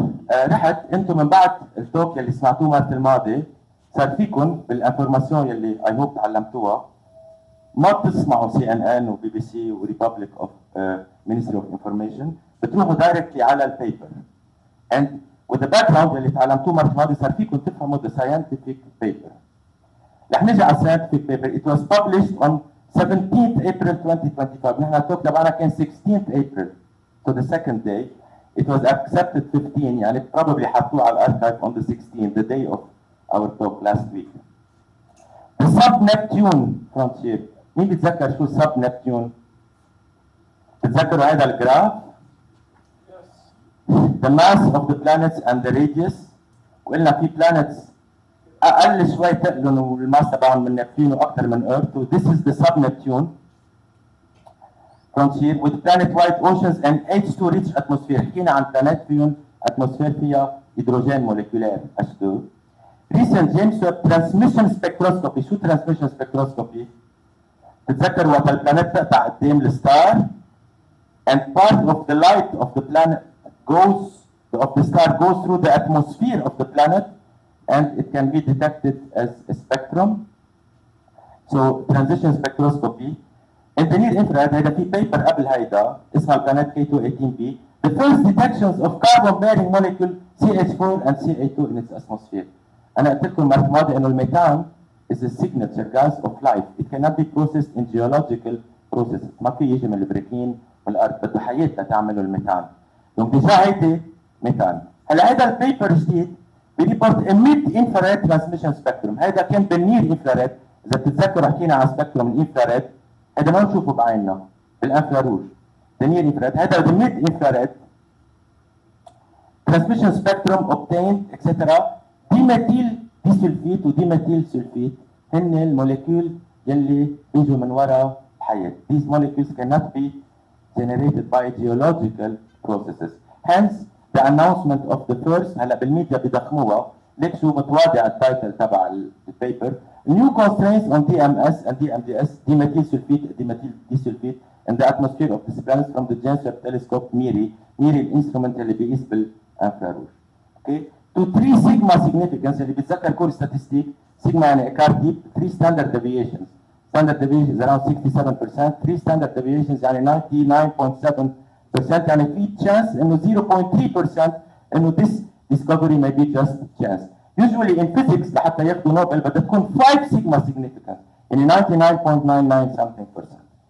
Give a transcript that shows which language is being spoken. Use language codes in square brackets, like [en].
[ar] رحت انتم من بعد التوك اللي سمعتوه مرة الماضي صار فيكم بالانفورماسيون اللي اي هوب تعلمتوها ما بتسمعوا سي ان ان وبي بي سي وريبابليك اوف مينستري اوف انفورميشن، بتروحوا دايركتلي على البيبر. [en] and with the background [ar] اللي تعلمتوه مرة الماضي صار فيكم تفهموا [en] the scientific paper. [ar] رح نجي على scientific paper. [en] It was published on 17th April 2025. [ar] نحن التوك تبعنا كان 16th April. [en] So the second day it was accepted 15 يعني probably [ar] حطوه على الارchive [en] on the 16th, the day of our talk last week. The sub-Neptune frontier. [ar] مين بيتذكر شو sub-Neptune؟ بتذكروا هذا الجراف؟ [en] The mass of the planets and the radius. [ar] وقلنا في planets اقل شوي تقلن والماس تبعهم من نبتون واكثر من ايرث. [en] So this is the sub-Neptune frontier with planet-wide oceans and H2 rich atmosphere. [ar] حكينا عن بلانات فيهم اتموسفير فيها هيدروجين موليكولير H2. [en] Recent James Webb transmission spectroscopy. [ar] شو transmission spectroscopy؟ بتتذكر وقت البلانات تقطع قدام الستار [en] and part of the light of the planet of the star goes through the atmosphere of the planet and it can be detected as a spectrum. So transition spectroscopy. In the near infrared [ar] هيدا في paper قبل هيدا اسمها البلانات K218b. [en] The first detections of carbon bearing molecule CH4 and CA2 in its atmosphere. [ar] أنا قلت لكم المرة الماضية إنه الميثان [en] is a signature gas of life. It cannot be processed in geological processes. [ar] ما في يجي من البركين من الأرض، بده حياة لتعملوا الميثان. دونك ديجا هيدي ميثان. هلا هيدا البيبر جديد بريبورت [en] mid infrared transmission spectrum. [ar] هيدا كان بالنير انفراريد. إذا بتتذكروا حكينا عن سبكتروم الانفراريد، هيدا ما بنشوفه بعيننا بالانفراروج. النير انفراريد هيدا بالميد انفراريد. [en] Transmission spectrum obtained etc. [ar] ديميثيل ديسلفيت وديميثيل سلفيت هن الموليكيول يلي بيجوا من وراء الحياة. [en] These molecules cannot be generated by geological processes. Hence the announcement of the first [ar] هلا بالميديا بيضخموها. ليك شو متواضع التايتل تبع البيبر. [en] New constraints on DMS and DMDS dimethyl sulfate dimethyl disulfate in the atmosphere of this planet from the James Webb Telescope MIRI [ar] الانسترومنت اللي بيقيس بالانفراروج. اوكي [en] to 3 sigma significance [ar] اللي بيتذكر كل ستاتستيك sigma يعني ايكار ديب [en] 3 standard deviations. Standard deviation is around 67%. 3 standard deviations [ar] يعني 99.7% يعني في chance انه 0.3% انه [en] this discovery may be just chance. Usually in physics [ar] لحتى ياخذوا نوبل بدها تكون [en] 5 sigma significant يعني 99.99 something percent.